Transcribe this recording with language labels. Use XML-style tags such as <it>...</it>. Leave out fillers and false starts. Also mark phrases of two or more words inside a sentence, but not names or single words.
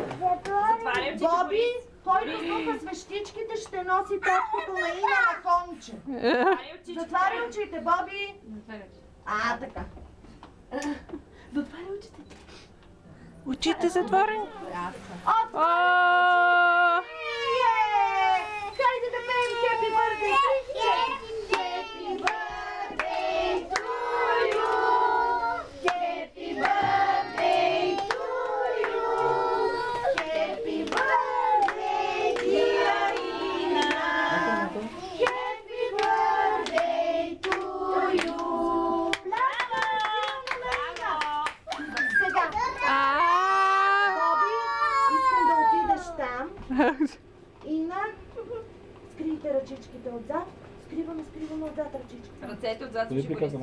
<bg>Боби, който духа свещичките, ще носи топлото на Ина на конче. Затваря очите, Боби. Така. Затваря очите. Очите затворени. Хайде да пеем</bg> <en>Happy Birthday! Happy Birthday to you! Happy Birthday to you! Happy Birthday, dear Ina! Happy Birthday to you!</en> <bg>Браво! Сега! Боби, искам да отидеш там. Ина, скрийте ръчичките отзад. Скриваме отзад ръчичката. Ръцете отзад Дали ще приказа</bg>